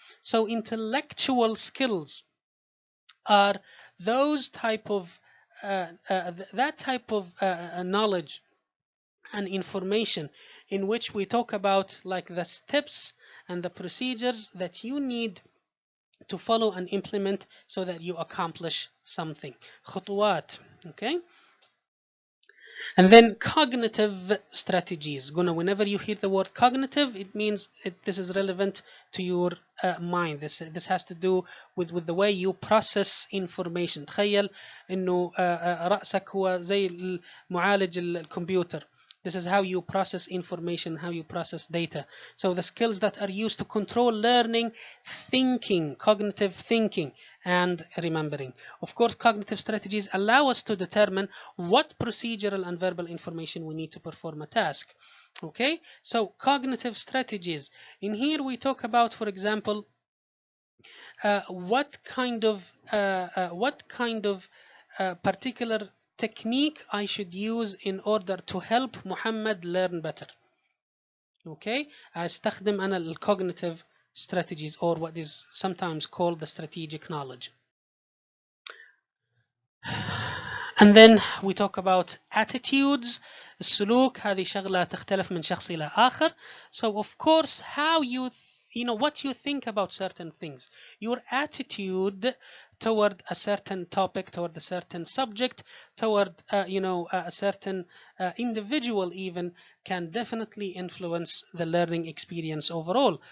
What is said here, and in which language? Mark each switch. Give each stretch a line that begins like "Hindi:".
English: So intellectual skills are those type of that type of knowledge and information in which we talk about like the steps and the procedures that you need to follow and implement so that you accomplish something. خطوات. Okay. And then cognitive strategies. Whenever you hear the word cognitive, it means this is relevant to your mind. This has to do with the way you process information.
Arabic: تخيل إنه رأسك هو زي معالج الكمبيوتر.
English: This is how you process information, how you process data. So the skills that are used to control learning, thinking, cognitive thinking, and remembering. Of course, cognitive strategies allow us to determine what procedural and verbal information we need to perform a task. Okay, so cognitive strategies. In here we talk about, for example, what kind of particular technique I should use in order to help Muhammad learn better. Okay,
Arabic: استخدم أنا ال
English: cognitive strategies or what is sometimes called the strategic knowledge. And then we talk about attitudes.
Arabic: السلوك هذه شغلة تختلف من شخص إلى آخر.
English: So of course how what you think about certain things, your attitude toward a certain topic, toward a certain subject, toward a certain individual even can definitely influence the learning experience overall.